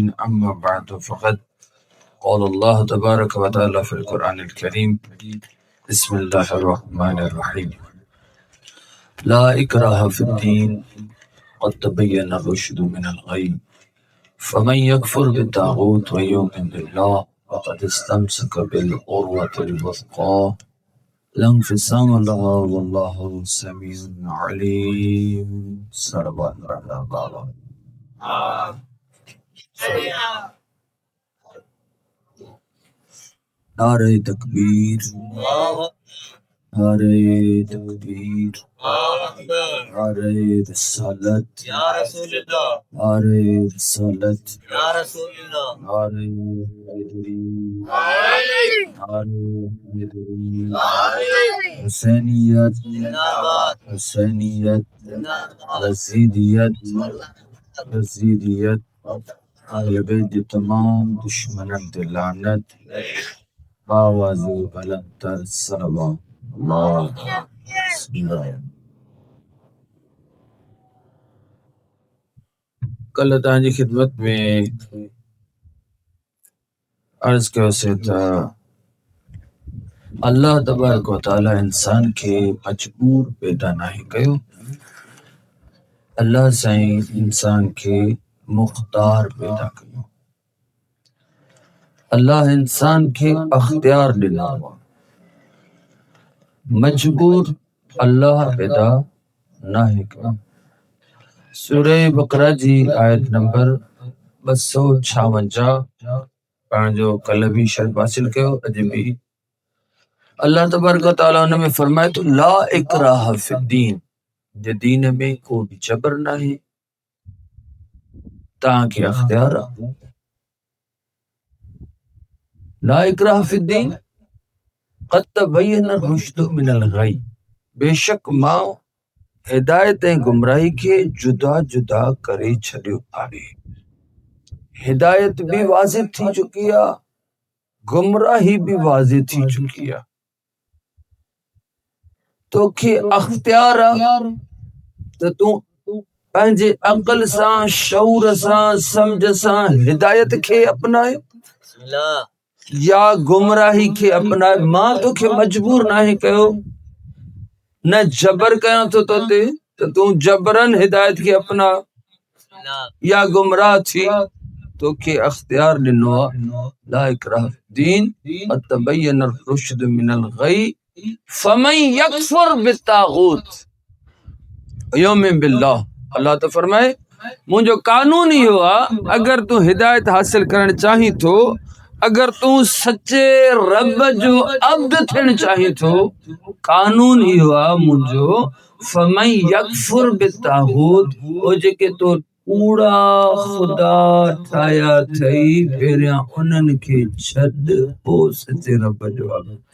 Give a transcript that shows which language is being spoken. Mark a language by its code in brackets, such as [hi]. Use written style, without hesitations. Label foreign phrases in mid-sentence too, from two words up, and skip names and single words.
[ar] أما بعد فقد قال الله تبارك وتعالى في القرآن الكريم بسم الله الرحمن الرحيم لا إكراه في الدين قد تبين الرشد من الغي فمن يكفر بالطاغوت ويؤمن بالله فقد استمسك بالعروة الوثقى لا انفصام لها والله سميع عليم صلوات الله [ur] نعرۂ تکبیر نعرۂ تکبیر نعرۂ رسالت نعرۂ رسالت نعرۂ حیدری نعرۂ حیدری حسینیت حسینیت یزیدیت یزیدیت اہل بیت تمام دشمن لعنت آواز بلند صلوات [sd] कल तव्हांजी खिदमत में अर्ज कयो से त अल्लाह [ar] تبارك وتعالى [sd] इंसान खे मजबूर पैदा नाहे कयो अल्लाह साईं इंसान खे मुख्तार पैदा कयो अल्लाह इंसान खे अख्तियार ॾिनो मजबूर अल्लाह पैदा नाहे कयो सूरह बकरा जी आयत नंबर 256 पाण जो कल भी शर्फ हासिल कयो अॼु भी अल्लाह [ar] تبارك وتعالى [sd] उन में फरमाए तो [ar] لا إكراه في الدين [sd] जे दीन में को जबर नाहे तव्हांखे अख्तियार आहे। [ar] لا إكراه في الدين قد تبين الرشد من الغي. [sd] बेशक मां हिदायत ऐं गुमराही खे जुदा जुदा करे छॾियो आहे। हिदायत भी वाज़िह थी चुकी आहे, गुमराही भी वाज़िह थी चुकी आहे। तोखे अख्तियार आहे त तूं पंहिंजे अक़ल सां, शऊर सां, सम्झ सां हिदायत खे अपनाए या गुमराही खे अपनाए। मां तोखे मजबूर नाहे कयो, न जबर कयां थो तोते त तूं जबरन हिदायत खे अपना या गुमराह थी। तोखे अख्तियार ॾिनो आहे। [ar] لا إكراه في الدين قد تبين الرشد من الغي فمن يكفر بالطاغوت ويؤمن بالله. [sd] अल्लाह तो फरमाए मुंहिंजो कानून इहो आहे, अगर तूं हिदायत हासिल करण चाहीं थो, अगर तूं सच्चे रब जो अब्द थियण चाहीं थो, कानून इहो आहे मुंहिंजो, [ar] فمن يكفر بالطاغوت, [sd] ओ जेके तो कूड़ा खुदा ठाहिया अथई पहिरियां उन्हनि खे छॾ, पोइ सच्चे रब जो अब्द।